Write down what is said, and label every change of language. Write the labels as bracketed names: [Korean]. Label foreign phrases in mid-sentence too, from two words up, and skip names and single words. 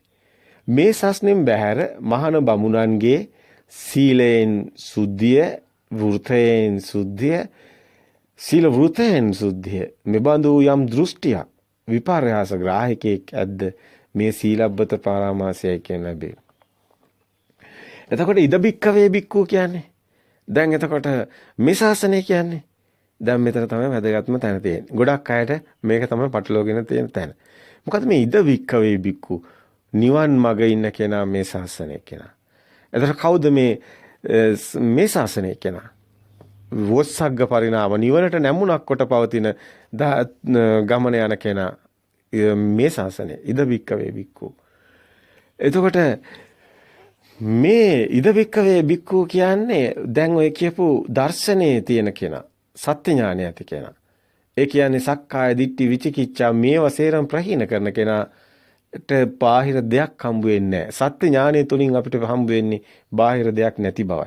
[Sinhala] මේ සස්නෙන් බැහැර මහාන බමුණන්ගේ සීලයෙන් සුද්ධිය, වෘතයෙන් සුද්ධිය, සීල වෘතයෙන් සුද්ධිය මෙබඳු යම් දෘෂ්ටියක් විපර්යාස ග්‍රාහකෙක් ඇද්ද මේ සීලබ්බත පරාමාසයයි කියන ලැබේ. එතකොට [Pali] ඉද බික්කවේ බික්කු [Sinhala] කියන්නේ දැන් එතකොට මේ ශාසනය කියන්නේ දැන් මෙතන තමයි වැදගත්ම තැන තියෙන්නේ. ගොඩක් අයට මේක තමයි පටලවාගෙන තියෙන තැන. මොකද මේ [Pali] ඉද වික්කවේ බික්කු [Sinhala] නිවන් මග ඉන්න කෙනා මේ ශාසනය කෙනා. එතකොට කවුද මේ ශාසනය කෙනා? වොස්සග්ග පරිණාම නිවනට නැමුණක් කොට පවතින ගමන යන කෙනා මේ ශාසනය [Pali] ඉද වික්කවේ බික්කු. [Sinhala] එතකොට මේ [Pali] ඉද වික්කවේ බික්කු [Sinhala] කියන්නේ දැන් ඔය කියපු දර්ශනයේ තියෙන කෙනා, සත්‍ය ඥානය ඇති කෙනා. ඒ කියන්නේ [Pali] සක්කාය දිට්ඨි විචිකිච්ඡා [Sinhala] මේවා සේරම ප්‍රහීන කරන කෙනාට බාහිර දෙයක් හම්බ වෙන්නේ නැහැ. සත්‍ය ඥානය තුලින් අපිට හම්බ වෙන්නේ බාහිර දෙයක් නැති බවයි.